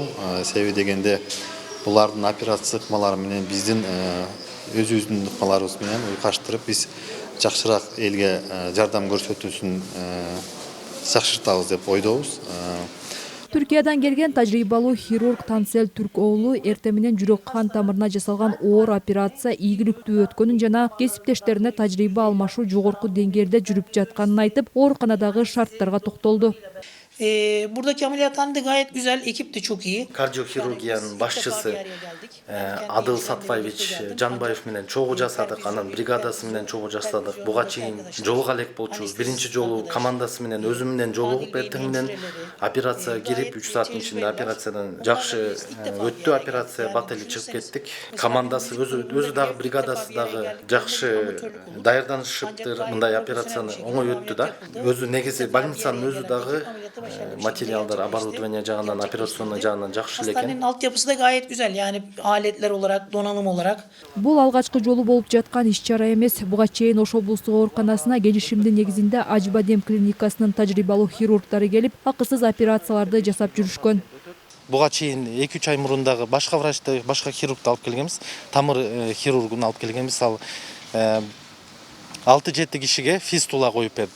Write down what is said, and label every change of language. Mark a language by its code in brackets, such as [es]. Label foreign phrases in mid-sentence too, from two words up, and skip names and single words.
[ky] Себеби дегенде булардын операция ыкмалары менен биздин өзүбүздүн ыкмаларыбыз менен уйкаштырып биз жакшыраак элге жардам көрсөтүүсүн жакшыртабыз деп ойдобуз. Түркиядан келген тажрыйбалуу хирург Tansel Türk оолу эртең менен жүрөк кан тамырына жасалган оор операция ийгиликтүү өткөнүн жана кесиптештерине тажрыйба алмашуу жогорку деңгээлде жүрүп жатканын айтып, ооруканадагы шарттарга токтолду. [tr] Buradaki ameliyathanede gayet güzel, ekip de çok iyi. Kardiohirurgiyanın başçısı [ky] Adıl Satvaевич Жанбаев менен чогуу жасадык, анан бригадасы менен чогуу жасадык. Буга чейин жолуга элек болчубуз. Биринчи жолу командасы менен өзү менен жолугуп эртең менен операция кирип 3 сааттын ичинде операциядан жакшы өттү. Операция бат эле чыгып кеттик. Командасы өзү дагы бригадасы дагы жакшы даярданышыптыр. Мындай операцияны оңой өттү да. Өзү негизи больницанын өзү дагы материалдар, оборудование жагынан, операционный жагынан жакшы экен. [tr] Hastanenin altyapısı da gayet güzel, yani aletler olarak, donanım olarak. [ky] Бул алгачкы жолу болуп жаткан иш-чара эмес. Буга чейин Ош облустук ооруканасына келишимдин негизинде Acıbadem клиникасынын тажрыйбалуу хирургдары келип, акысыз операцияларды жасап жүрүшкөн. Буга чейин 2-3 ай мурун дагы башка врачты, башка хирургду алып келгенбиз. Тамыр хирургун алып келгенбиз. Ал 6-7 кишиге фистула коюп берди.